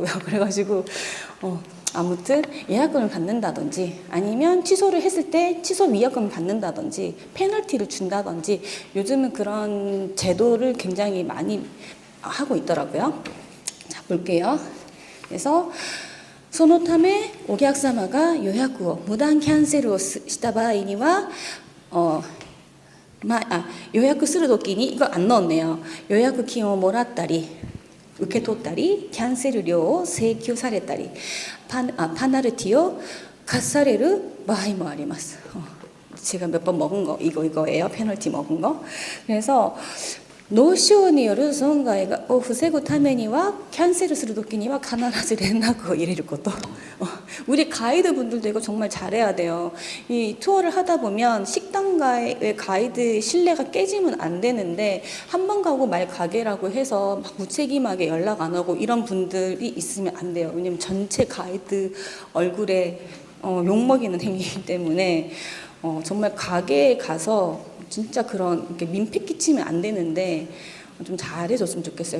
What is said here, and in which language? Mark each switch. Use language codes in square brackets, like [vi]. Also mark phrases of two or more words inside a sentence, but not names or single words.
[ko] 그래가지고 아무튼 예약금을 받는다든지 아니면 취소를 했을 때 취소 위약금을 받는다든지 페널티를 준다든지 요즘은 그런 제도를 굉장히 많이 하고 있더라고요. 자 볼게요. 그래서 [ja] そのためお客様が予約を無断キャンセルをした場合には予約するときに、 [ko] 이거 안 넣었네요. [ja] 予約金をもらったり、受け取ったり、キャンセル料を請求されたり、パナルティを課される場合もあります. [ko] 제가 몇 번 먹은 거, 이거예요. 페널티 먹은 거. 그래서, [ja] 脳症による損害を防ぐためにはキャンセルするときには必ず連絡を入れること. [ko] 우리 가이드 분들도 이거 정말 잘해야 돼요. 이 투어를 하다 보면 식당가의 가이드 신뢰가 깨지면 안 되는데 한 번 가고 말 가게라고 해서 막 무책임하게 연락 안 하고 이런 분들이 있으면 안 돼요. 왜냐면 전체 가이드 얼굴에 욕먹이는 행위이기 때문에 정말 가게에 가서 진짜 그런 이렇게 민폐 끼치면 안 되는데 좀 잘해줬으면 좋겠어요.